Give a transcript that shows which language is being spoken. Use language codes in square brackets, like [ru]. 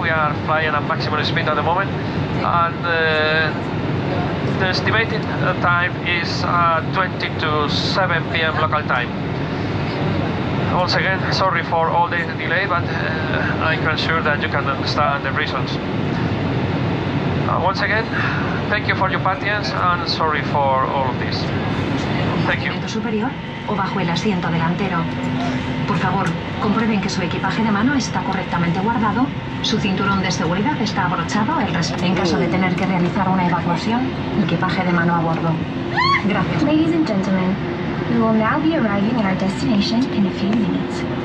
[en] We are flying at maximum speed at the moment, and the estimated time is 20 to 7 p.m. local time. Once again, sorry for all the delay, but I can assure that you can understand the reasons. Once again, thank you for your patience and sorry for all of this. Thank you. [es] Superior o bajo el asiento delantero. Por favor, comprueben que su equipaje de mano está correctamente guardado, su cinturón de seguridad está abrochado, en caso de tener que realizar una evacuación, equipaje de mano a bordo. Gracias. [en] Ladies and gentlemen, we will now be arriving at our destination in a few minutes.